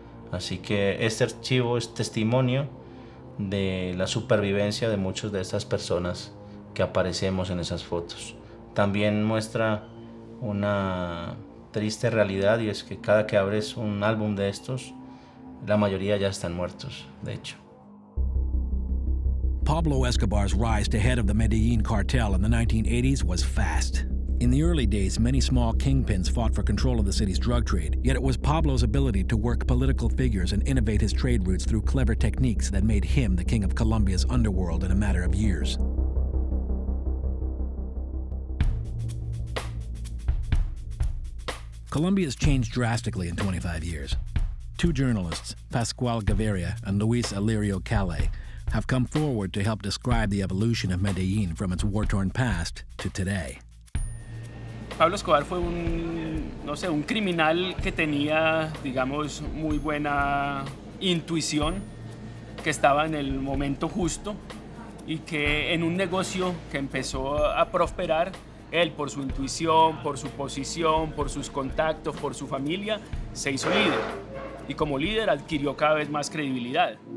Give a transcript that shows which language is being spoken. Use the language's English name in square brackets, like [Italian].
[Spanish] Así que este archivo es testimonio de la supervivencia de muchas de estas personas que aparecemos en esas fotos. También muestra una triste realidad y es que cada que abres un álbum de estos, la mayoría ya están muertos, de hecho. [English] Pablo Escobar's rise to head of the Medellin cartel in the 1980s was fast. In the early days, many small kingpins fought for control of the city's drug trade, yet it was Pablo's ability to work political figures and innovate his trade routes through clever techniques that made him the king of Colombia's underworld in a matter of years. Colombia has changed drastically in 25 years. Two journalists, Pascual Gaviria and Luis Alirio Calais, have come forward to help describe the evolution of Medellin from its war-torn past to today. [Spanish] Pablo Escobar fue un criminal que tenía, digamos, muy buena intuición, que estaba en el momento justo y que en un negocio que empezó a prosperar, él por su intuición, por su posición, por sus contactos, por su familia, se hizo líder y como líder adquirió cada vez más credibilidad.